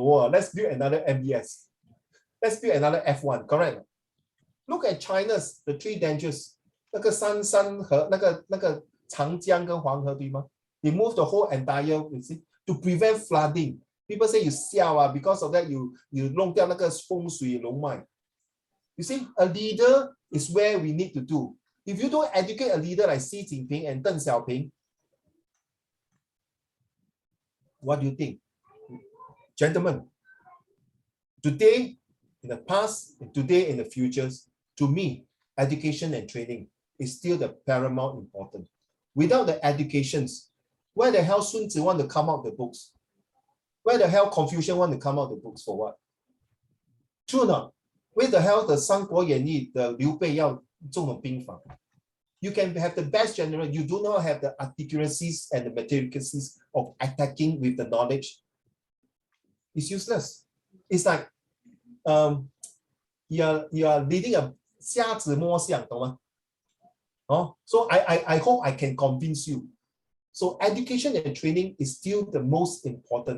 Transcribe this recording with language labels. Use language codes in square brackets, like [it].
[en] Let's build another MBS. Let's build another F1, correct? Look at China's the three dangers. [zh] 那个山河，那个长江跟黄河对吗？ [en] They move the whole entire, you see, to prevent flooding. People say you 笑啊 because of that you [zh] 弄掉那个风水龙脉。 [en] You see, a leader is where we need to do. If you don't educate a leader like Xi Jinping and Deng Xiaoping, what do you think? Gentlemen, today, in the past, today, in the futures, to me, education and training is still the paramount important. Without the educations, where the hell Sun Tzu want to come out the books? Where the hell Confucian want to come out the books for what? True or not? Where the hell the 三国演义 the [zh] 刘备要中了兵法? [en] You can have the best general, you do not have the articulacies and the materialities of attacking with the knowledge. It's useless. It's like you are leading a [zh] 瞎子摸象，懂吗？ [en] Oh, so I hope I can convince you. So education and training is still the most important.